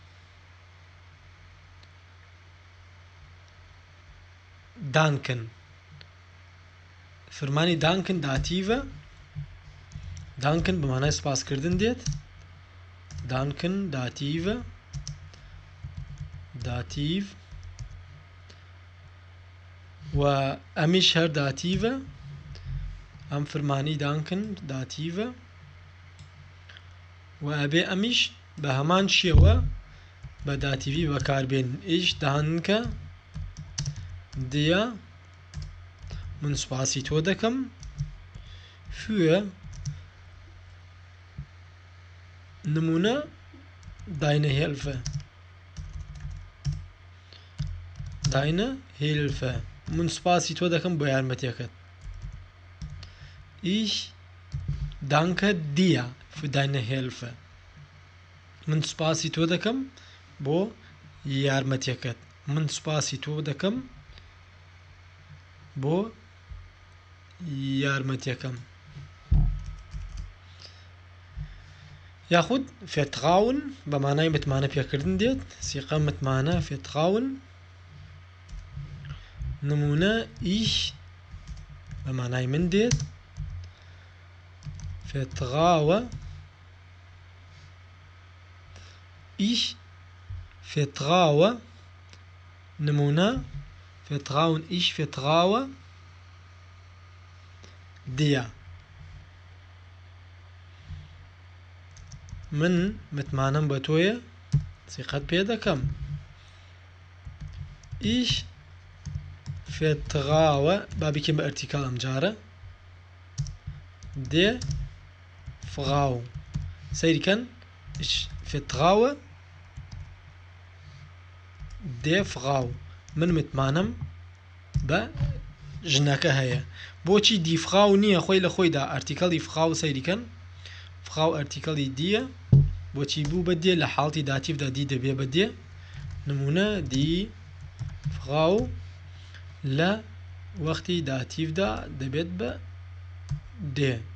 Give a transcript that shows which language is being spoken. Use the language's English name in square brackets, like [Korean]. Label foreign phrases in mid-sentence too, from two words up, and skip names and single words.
[Central Kurdish] danken فرمانی danken داتیڤە danken بە مانای سوپاسکردن دێت danken داتیڤە داتیڤ و ئەمیش هەر داتیڤە ئەم فرمانی danken داتیڤە و ئەبێ ئەمیش بە هەمان شێوە بە داتیڤی بەکاربێن [German] ich danke dir [Central Kurdish] من سوپاسی تۆ دەکەم für نمونە [German] deine Hilfe [Central Kurdish] من سوپاسی تۆ دەکەم بۆ یارمەتیەکەت. [German] Ich danke dir für deine Hilfe. [Central Kurdish] من سوپاسی تۆ دەکەم بۆ یارمەتیەکەت. من سوپاسی تۆ دەکەم بۆ یارمەتیەکەم. یاخود Vertrauen بە مانای متمانە پێکردن دێت. سیقە متمانە Vertrauen. نمونە ich بە مانای من دێت. [German] Vertraue ich vertraue نمونە Vertrauen ich vertraue dir. [Central Kurdish] من متمانەم بە تۆیە سیقەت پێ دەکەم. [German] Ich vertraue [Central Kurdish] با بکەین بە ئەرتیکال ئەم جارە [German] der Frau. سەیریکەن ich vertraue der Frau. [Central Kurdish] من متمانەم بە ژنەکە هەیە. بۆچی [German] die Frau [Central Kurdish] نییە خۆی لە خۆیدا ئەرتیکەڵی Frau سەیریکەن Frau ئەرتیکەڵی دیە بۆچی بوو بە دێ لە حاڵتی داتیڤدا دی دەبێ بە دێ. نمونە [German] die Frau [Central Kurdish] لە وەختی داتیڤدا دەبێت بە دێ.